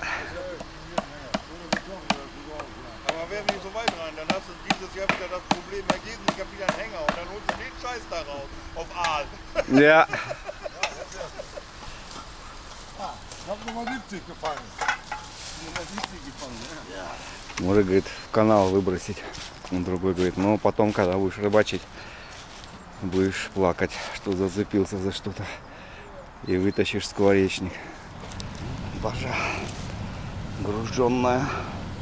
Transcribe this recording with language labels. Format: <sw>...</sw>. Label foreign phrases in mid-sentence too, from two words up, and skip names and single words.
<de>Aber werden nicht so weit rein, dann hast du dieses Jahr wieder das Problem, da geht nicht, ich hab wieder einen Hänger und dann holst du den Scheiß da raus, auf Aal. Ja. Ich habe Nummer 70 gefangen. Nummer 70 gefangen, ja.</de> <ru>Может, говорит, в канал выбросить. Он другой говорит, ну потом, когда будешь рыбачить, будешь плакать, что зацепился за что-то. И вытащишь скворечник. Бажа груженная.</ru>